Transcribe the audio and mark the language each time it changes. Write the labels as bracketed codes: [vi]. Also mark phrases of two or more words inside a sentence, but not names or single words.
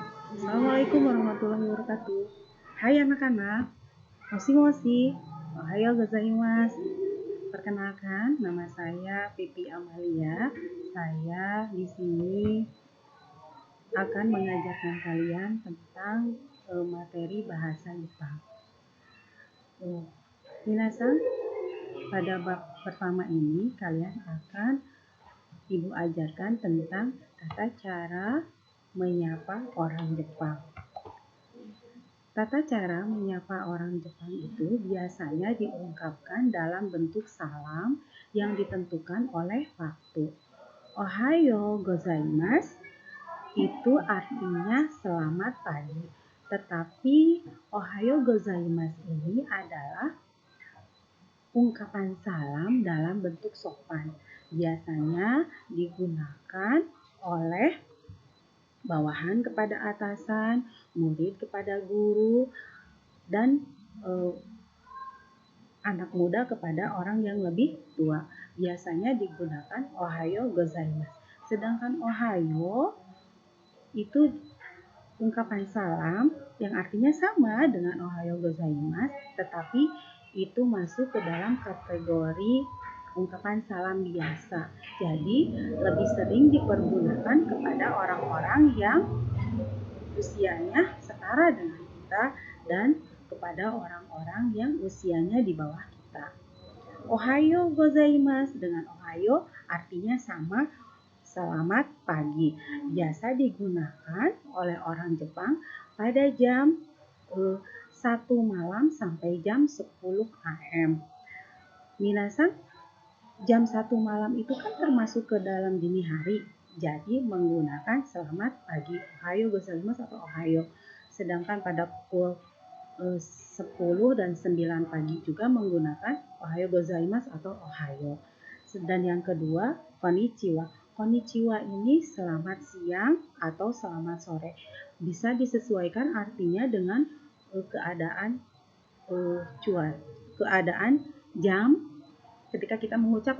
[ar] السلام عليكم ورحمة الله وبركاته. [id] Hai anak-anak, [ja] もし. おはようございます. [id] Perkenalkan, nama saya Pipi Amalia. Saya di sini akan mengajarkan kalian tentang materi bahasa Jepang. Minasan, pada bab pertama ini kalian akan Ibu ajarkan tentang tata cara menyapa orang Jepang. Tata cara menyapa orang Jepang itu biasanya diungkapkan dalam bentuk salam yang ditentukan oleh waktu. [ja] おはようございます [id] itu artinya selamat pagi. Tetapi [ja] おはようございます [id] ini adalah ungkapan salam dalam bentuk sopan. Biasanya digunakan oleh bawahan kepada atasan, murid kepada guru, dan anak muda kepada orang yang lebih tua. Biasanya digunakan [ja] おはようございます. [id] Sedangkan ohayo itu ungkapan salam yang artinya sama dengan [ja] おはようございます, [id] tetapi itu masuk ke dalam kategori ungkapan salam biasa. Jadi lebih sering dipergunakan kepada orang-orang yang usianya setara dengan kita dan kepada orang-orang yang usianya di bawah kita. [ja] おはようございます [id] dengan ohayo artinya sama, selamat pagi. Biasa digunakan oleh orang Jepang pada jam 1 malam sampai jam 10 AM. Minasan, jam 1 malam itu kan termasuk ke dalam dini hari. Jadi menggunakan selamat pagi, [ja] おはようございます atau おはよう. [id] Sedangkan pada pukul 10 dan 9 pagi juga menggunakan [ja] おはようございます [id] atau ohayo. Dan yang kedua, [ja] こんにちは. [id] Konnichiwa ini selamat siang atau selamat sore. Bisa disesuaikan artinya dengan keadaan jam ketika kita mengucapkan.